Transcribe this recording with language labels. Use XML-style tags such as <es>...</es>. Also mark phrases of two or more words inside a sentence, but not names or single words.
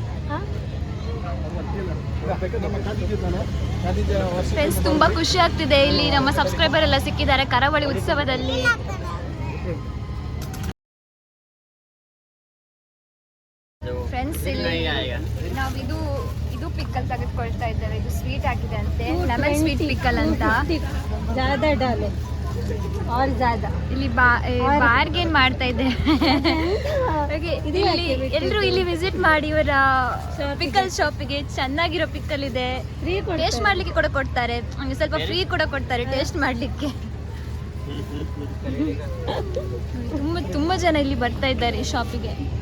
<kn>ಫ್ರೆಂಡ್ಸ್, ತುಂಬಾ ಖುಷಿ ಆಗ್ತಿದೆ. ಇಲ್ಲಿ ನಮ್ಮ ಸಬ್ಸ್ಕ್ರೈಬರ್ ಎಲ್ಲ ಸಿಕ್ಕಿದ್ದಾರೆ ಕರಾವಳಿ ಉತ್ಸವದಲ್ಲಿ. ಫ್ರೆಂಡ್ಸ್, ಇಲ್ಲಿ ನಾವು ಇದು ಪಿಕ್ಕಲ್ ತೆಗೆದುಕೊಳ್ತಾ ಇದ್ದೇವೆ. ಇದು ಸ್ವೀಟ್ ಆಗಿದೆ ಅಂತೆ,</kn> <en>lemon sweet pickle</en> <kn>ಅಂತ.</kn> <hi>ज़्यादा डाले और ज़्यादा.</hi> <kn>ಇಲ್ಲಿ ಬಾರ್ಗೇನ್ ಮಾಡ್ತಾ ಇದ್ದೇವೆ. ಎಲ್ಲರೂ ಇಲ್ಲಿ ವಿಸಿಟ್ ಮಾಡಿ ಇವರ ಪಿಕಲ್ ಶಾಪಿಗೆ. ಚೆನ್ನಾಗಿರೋ ಪಿಕ್ಕಲ್ ಇದೆ, ಟೇಸ್ಟ್ ಮಾಡ್ಲಿಕ್ಕೆ ಕೂಡ ಕೊಡ್ತಾರೆ. ಹಂಗೆ ಸ್ವಲ್ಪ ಫ್ರೀ ಕೂಡ ಕೊಡ್ತಾರೆ ಟೇಸ್ಟ್ ಮಾಡ್ಲಿಕ್ಕೆ. ತುಂಬಾ ಜನ ಇಲ್ಲಿ ಬರ್ತಾ ಇದ್ದಾರೆ ಈ ಶಾಪಿಗೆ.</kn>